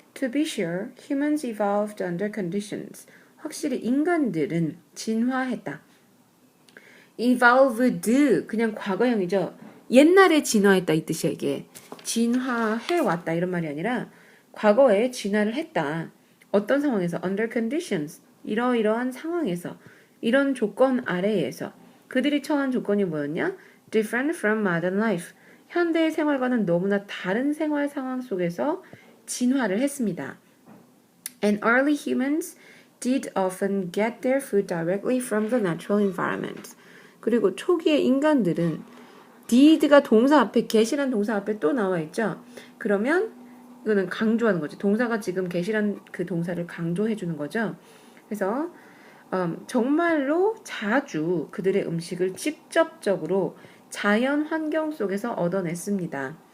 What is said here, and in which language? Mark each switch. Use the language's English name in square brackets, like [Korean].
[English] To be sure, humans evolved under conditions. [Korean] 확실히 인간들은 진화했다. evolved, 그냥 과거형이죠. 옛날에 진화했다 이 뜻이야 이게. 진화해왔다 이런 말이 아니라 과거에 진화를 했다. 어떤 상황에서? under conditions. 이러이러한 상황에서. 이런 조건 아래에서. 그들이 처한 조건이 뭐였냐? [English] different from modern life. [Korean] 현대의 생활과는 너무나 다른 생활 상황 속에서 진화를 했습니다. [English] And early humans did often get their food directly from the natural environment. [Korean] 그리고 초기의 인간들은 did가 동사 앞에 get이란 동사 앞에 또 나와 있죠. 그러면 이거는 강조하는 거죠. 동사가 지금 get이란 그 동사를 강조해 주는 거죠. 그래서 정말로 자주 그들의 음식을 직접적으로 자연 환경 속에서 얻어냈습니다.